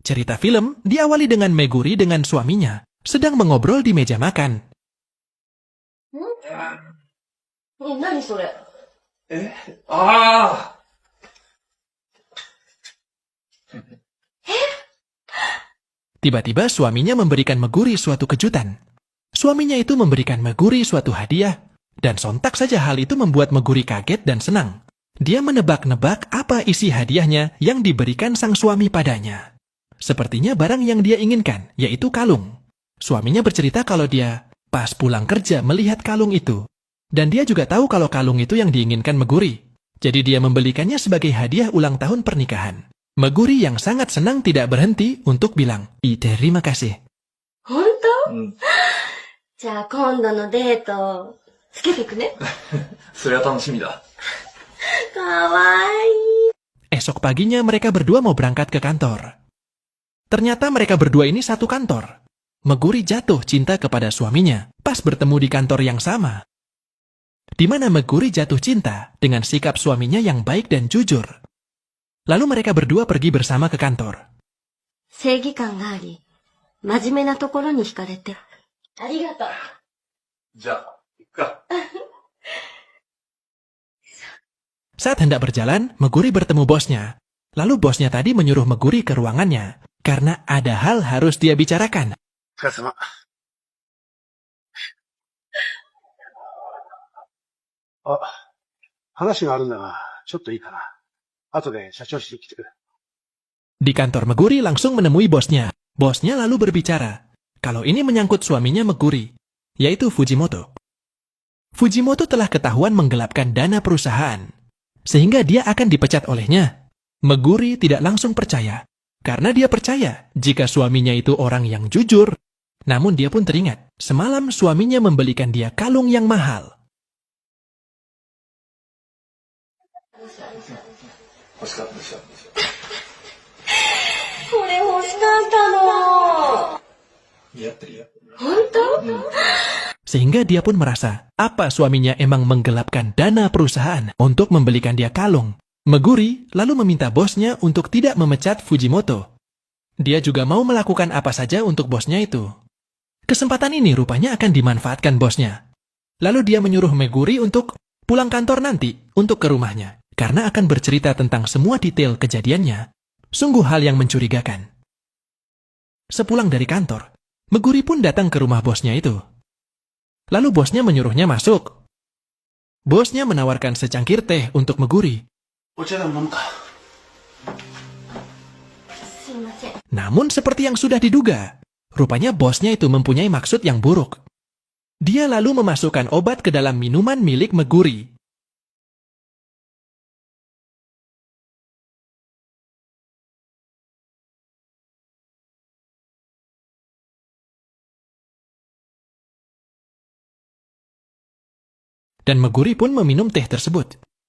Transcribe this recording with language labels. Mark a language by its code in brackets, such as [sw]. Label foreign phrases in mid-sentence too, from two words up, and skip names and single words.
[id] Cerita film diawali dengan Meguri dengan suaminya sedang mengobrol di meja makan. [ja] 何それ。ああ。 [id] Tiba-tiba suaminya memberikan Meguri suatu kejutan. Suaminya itu memberikan Meguri suatu hadiah, dan sontak saja hal itu membuat Meguri kaget dan senang. Dia menebak-nebak apa isi hadiahnya yang diberikan sang suami padanya. Sepertinya barang yang dia inginkan, yaitu kalung. Suaminya bercerita kalau dia pas pulang kerja melihat kalung itu. Dan dia juga tahu kalau kalung itu yang diinginkan Meguri. Jadi dia membelikannya sebagai hadiah ulang tahun pernikahan. Meguri yang sangat senang tidak berhenti untuk bilang, terima kasih. [ja] 本当？じゃあ今度のデート、つけてくね。それは楽しみだ。かわいい。 [id] Esok paginya mereka berdua mau berangkat ke kantor. Ternyata mereka berdua ini satu kantor. Meguri jatuh cinta kepada suaminya pas bertemu di kantor yang sama. Di mana Meguri jatuh cinta dengan sikap suaminya yang baik dan jujur. Lalu mereka berdua pergi bersama ke kantor. [ja] 正義感があり、真面目なところに惹かれて。ありがとう。じゃあ、行くか。 [id] Saat hendak berjalan, Meguri bertemu bosnya. Lalu bosnya tadi menyuruh Meguri ke ruangannya karena ada hal harus dia bicarakan. [ja] お疲れ様。あ、話があるんだが、ちょっといいかな。後で社長室に来てくれ。 [id] Di kantor Meguri langsung menemui bosnya. Bosnya lalu berbicara. Kalau ini menyangkut suaminya Meguri, yaitu Fujimoto. Fujimoto telah ketahuan menggelapkan dana perusahaan, sehingga dia akan dipecat olehnya. Meguri tidak langsung percaya, karena dia percaya jika suaminya itu orang yang jujur. Namun dia pun teringat, semalam suaminya membelikan dia kalung yang mahal. [ja] 欲しかったでしょ。これ欲しかったの。似合ってるよ。本当？ [id] Sehingga dia pun merasa, apa suaminya emang menggelapkan dana perusahaan untuk membelikan dia kalung. Meguri lalu meminta bosnya untuk tidak memecat Fujimoto. Dia juga mau melakukan apa saja untuk bosnya itu. Kesempatan ini rupanya akan dimanfaatkan bosnya. Lalu dia menyuruh Meguri untuk pulang kantor nanti untuk ke rumahnya. Karena akan bercerita tentang semua detail kejadiannya. Sungguh hal yang mencurigakan. Sepulang dari kantor, Meguri pun datang ke rumah bosnya itu. Lalu bosnya menyuruhnya masuk. Bosnya menawarkan secangkir teh untuk Meguri. [ja] お茶でも飲むか。すいません。 [id] Namun seperti yang sudah diduga, rupanya bosnya itu mempunyai maksud yang buruk. Dia lalu memasukkan obat ke dalam minuman milik Meguri. Dan Meguri pun meminum teh tersebut.